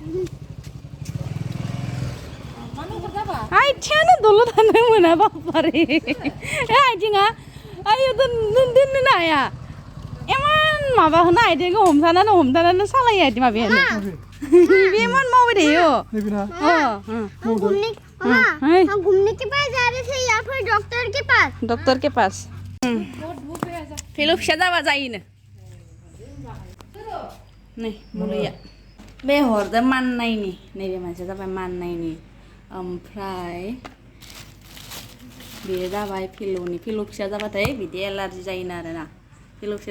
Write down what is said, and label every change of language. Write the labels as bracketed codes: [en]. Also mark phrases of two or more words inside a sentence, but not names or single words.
[brx] आथिङानो दल' थानो मोना बापारे आथिङा आयो दोननो हाया इमान माबा होनो आथिंखौ हमथानानै सालायो आथिं माबायानो बे इमान मावबाय थायो [hi] हम घूमने के पास [brx] जा रहे थे या फिर डॉक्टर के पास फिलौ फिसा जाबा जायोनो नै मुलिया बे हरदो माननायनि नैबे मानसिया जाबाय माननायनि ओमफ्राय बेयो जाबाय फिलौनि फिलौ फिसा जाबाथाय बिदि एलार्जि जायोनो आरोना फिलौ फिसा